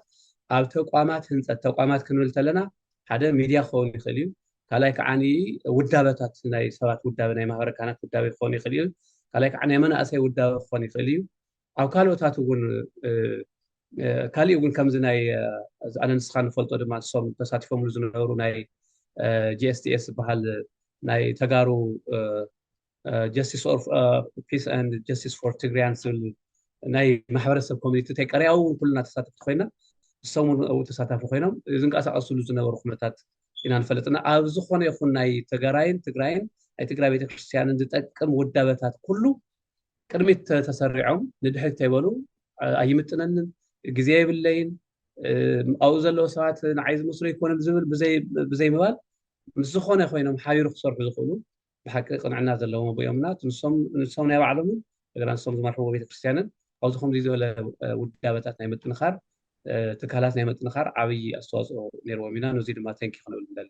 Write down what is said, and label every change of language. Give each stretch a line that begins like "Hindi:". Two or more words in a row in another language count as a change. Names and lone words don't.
Tigrinya: ኣብ ተቋማት ህንፀት ተቋማት ክንብል ከለና ሓደ ሚድያ ክኸውን ይኽእል እዩ ካልኣይ ከዓኒ ውዳበታት ናይ ሰባት ውዳበ ናይ ማህበረ ካህናት ውዳበ ክኸውን ይኽእል እዩ ካልኣይ ከዓ ናይ መናእሰይ ውዳበ ክኸውን ይኽእል እዩ ኣብ ካልኦታት እውን ካሊእ እውን ከምዚ ናይ ኣነ ንስኻ ንፈልጦ ድማ ንሶም ተሳቲፎምሉ ዝነበሩ ናይ GSTS ዝበሃል ናይ ተጋሩ ጀስቲስ ኦፍ ፒስ ኤንድ ጀስቲስ ፎር ትግራይን ዝብል ናይ ማሕበረሰብ ኮሚኒቲ ተቀሪያው ኩልና ተሳተፍቲ ኮይና ሰሙን ተሳታፊ ኮይኖም ዝንቀሳቀስሉ ዝነበሩ ኩነታት ኢና ንፈልጥና ኣብ ዝኾነ ይኹን ናይ ትግራይን ናይ ትግራይ ቤተክርስትያንን ዝጠቅም ውዳበታት ኩሉ ቅድሚት ተሰሪዖም ንድሕሪት ተይበሉ ኣይምጥነንን ግዜ የብለይን ኣብኡ ዘለዉ ሰባት ንዓይ ዝመስሉ ይኮነን ዝብል ብዘይ ምባል ምስ ዝኾነ ኮይኖም ሓቢሩ ክሰርሑ ዝኽእሉ ብሓቂ ቅንዕና ዘለዎም ኣብኦምና ንሶም ናይ ባዕሎም እንደገና ንሶም ዝመርሕዎ ቤተክርስትያንን ኣብዚ ከምዚ ዝበለ ውዳበታት ናይ ምጥንኻር ትካላት ናይ ምጥንኻር ዓብይ ኣስተዋፅኦ ነይርዎም ኢና ነዚ ድማ ተንኪ ክንብል ንደሊ